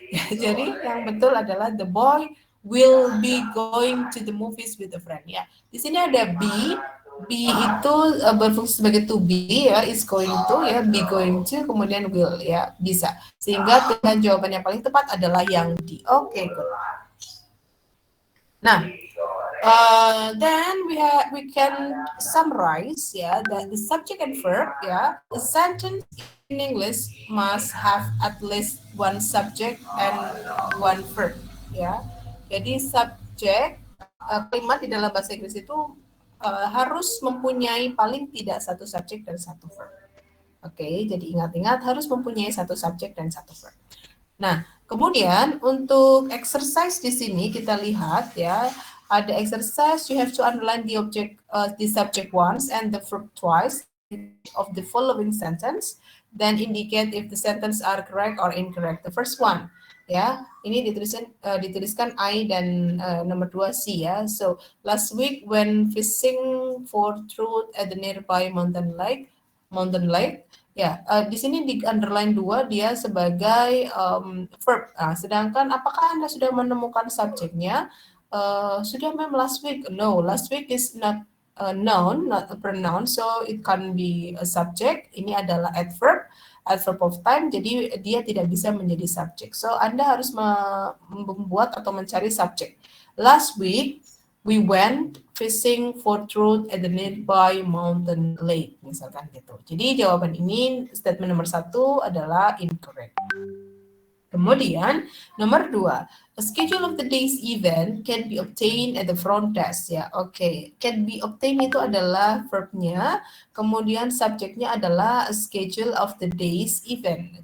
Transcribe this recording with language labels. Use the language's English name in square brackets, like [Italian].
[Indonesian] Jadi yang betul adalah [English] the boy will be going to the movies with a friend ya. [Indonesian] Di sini ada be itu berfungsi sebagai to be ya, is going to ya, be going to, kemudian will ya, bisa. Sehingga pilihan jawaban yang paling tepat adalah yang D. [English] Oke, good. Nah, then we can summarize ya, that the subject and verb ya, a sentence in English must have at least one subject and one verb ya. [Indonesian] Jadi subjek kalimat di dalam bahasa Inggris itu harus mempunyai paling tidak satu subjek dan satu verb. Oke, jadi ingat-ingat harus mempunyai satu subjek dan satu verb. Nah, kemudian untuk exercise di sini kita lihat ya, [English] Ada exercise, you have to underline the object, the subject once and the verb twice of the following sentence, then indicate if the sentence are correct or incorrect. The first one, [Indonesian] ya, ini dituliskan I dan nomor 2 C ya. [English] So last week when fishing for trout at the nearby mountain lake, [Indonesian] ya, di sini di underline 2 dia sebagai verb. Nah, sedangkan apakah Anda sudah menemukan subjeknya? Sudah ma'am [English] last week. No, last week is not a noun, not a pronoun, so it can be a subject. [Indonesian] Ini adalah adverb of time, jadi dia tidak bisa menjadi subjek. So Anda harus membuat atau mencari subjek. [English] Last week we went fishing for trout at the nearby mountain lake, [Indonesian] misalkan gitu. Jadi jawaban ini statement nomor 1 adalah incorrect. Kemudian nomor 2, [English] a schedule of the day's event can be obtained at the front desk ya. Oke, can be obtained [Indonesian] itu adalah verbnya, kemudian subjeknya adalah [English] a schedule of the day's event.